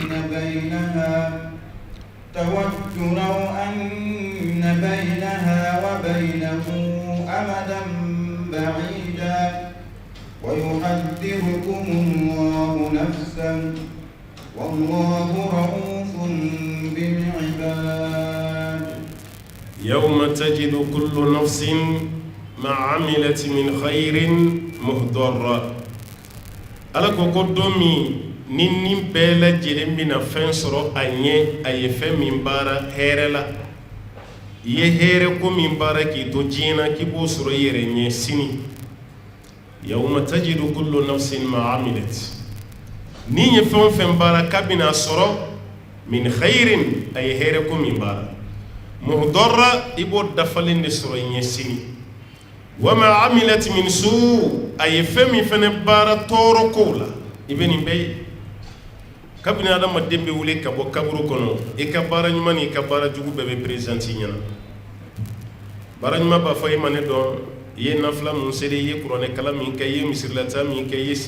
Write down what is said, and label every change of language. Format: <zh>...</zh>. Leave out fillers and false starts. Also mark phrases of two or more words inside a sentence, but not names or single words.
<ar>بينها وبينه أمدا بعيدا ويحذركم الله نفسا والله رؤوف بالعباد يوم تجد كل نفس ما عملت من خير محضرا</ar> <bm>ala ko ko don min ni nin bɛɛ lajɛlen bɛna fɛn sɔrɔ a ɲɛ a ye fɛn min baara hɛrɛ la i ye hɛrɛ ko min baara k'i to diɲɛ na k'i b'o sɔrɔ i yɛrɛ ɲɛ sini</bm> <ar>يوم تجد كل نفس ما عملت</ar> <bm>ni ye fɛn o fɛn baara k'a bɛna sɔrɔ</bm> <ar>من خير</ar> <bm>a ye hɛrɛ ko min baara muhdara i b'o dafalen de sɔrɔ i ɲɛ sini</bm> <ar>وما عملت من سوء</ar> <bm>a ye fɛn min fɛnɛ baara tɔɔrɔ kow la i bɛ nin bɛɛ ye kabini adamaden bɛ wuli ka bɔ kaburu kɔnɔ i ka baara ɲuman ni i ka baara jugu bɛɛ bɛ présente i ɲɛna baara ɲuman b'a fɔ e ma ne dɔn i ye nafila mun seri i ye kuranɛ kalan min kɛ i ye misirilata min kɛ i ye</bm>